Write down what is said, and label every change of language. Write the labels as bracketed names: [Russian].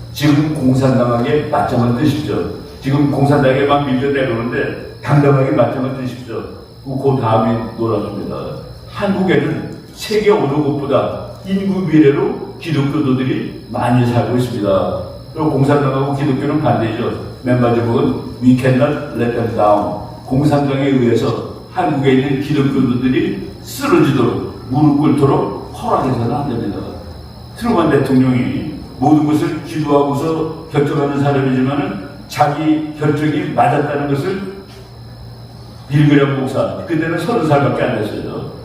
[Korean] 지금 공산당에게 맞짱을 뜨십시오. 지금 공산당에게 막 밀려 내려오는데 당당하게 맞짱을 뜨십시오. 그 다음이 놀랍습니다. 한국에는 세계 어느 곳보다 인구 비례로 기독교도들이 많이 살고 있습니다. 그리고 공산당하고 기독교는 반대죠. 맨 마지막은 [English] We cannot let them down. [Korean] 공산당에 의해서 한국에 있는 기독교도들이 쓰러지도록 무릎 꿇도록 허락해서는 안 됩니다. 트루먼 대통령이 모든 것을 기도하고서 결정하는 사람이지만은 자기 결정이 맞았다는 것을 빌리그람 목사, 그때는 30살밖에 안 됐어요.